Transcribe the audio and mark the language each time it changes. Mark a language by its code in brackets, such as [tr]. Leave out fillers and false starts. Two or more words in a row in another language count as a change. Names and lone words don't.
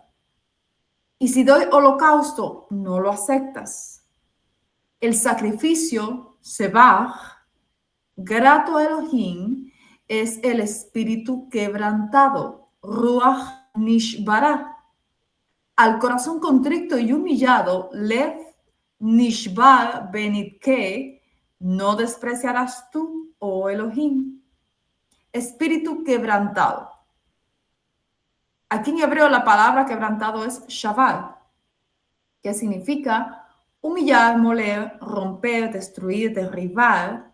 [es] Y si doy holocausto, no lo aceptas. El sacrificio, sebaj, grato a Elohim, es el espíritu quebrantado, [he] רוח נשברה. [es] Al corazón contrito y humillado, [he] לב נשבר ונדכה, [es] no despreciarás tú, oh Elohim. Espíritu quebrantado. Aquí en hebreo la palabra quebrantado es shavar, que significa humillar, moler, romper, destruir, derribar.